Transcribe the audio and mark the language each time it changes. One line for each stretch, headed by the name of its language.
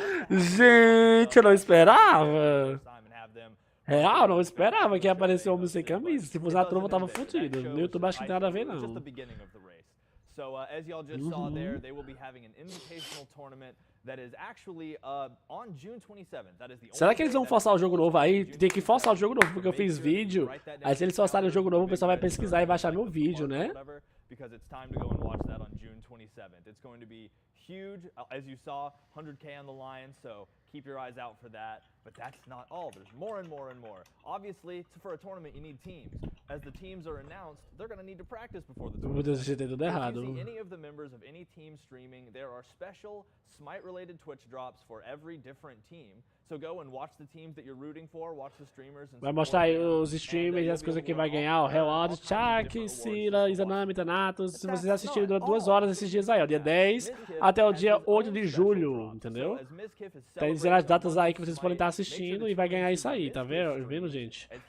Portuguese: Gente, eu não esperava. Real, não esperava que ia aparecer homem sem camisa. Se fosse a trova, eu tava fudido. No YouTube acho que não tem nada a ver, não.
English: So as y'all just saw there, they will be having an invitational tournament that is actually on June 27th. That is the
Portuguese: Será que eles vão forçar o jogo novo aí? Tem que forçar o jogo novo, porque eu fiz vídeo. Aí se eles forçarem o jogo novo, o pessoal vai pesquisar e vai achar meu vídeo, né?
English: Because it's time to go and watch that on June 27th. It's going to be huge. As you saw, 100K on the line, so keep your eyes out for that. But that's not all. There's more and more and more. Obviously, for a tournament, you need teams. As the teams are announced, they're going to need to practice before the tournament. If you see any of the members of any team streaming, there are special Smite-related Twitch drops for every different team. So go and watch the teams that you're rooting for, watch the streamers.
Portuguese: Vai mostrar aí os streamers e as coisas que vai ganhar. O Rewards, Chuck, Sila, Izanami, Thanatos. Se vocês assistirem durante 2 horas esses dias aí, ó. Dia 10 até o dia 8 de julho, entendeu? Tá dizendo as datas aí que vocês podem estar assistindo e vai ganhar isso aí, tá vendo, gente?